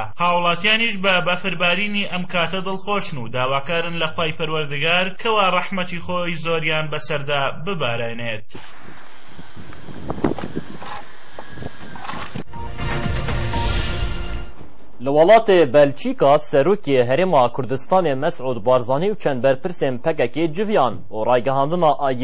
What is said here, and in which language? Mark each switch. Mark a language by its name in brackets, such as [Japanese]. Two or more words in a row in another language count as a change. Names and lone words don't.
[Central Kurdish] هاوڵاتیانیش بە بەفربارینی ئەم کاتە دڵخۆشن و داواکارن لە خوای پەروەردگار کەوا ڕەحمەتی خۆی زۆریان بەسەردا ببارێنێت. [Kurdish] لە وڵاتê Belçîka Serokê Herêma Kurdistanê Mesûd Barzanî û çend berpirsên pekekê civiyan û raygihandina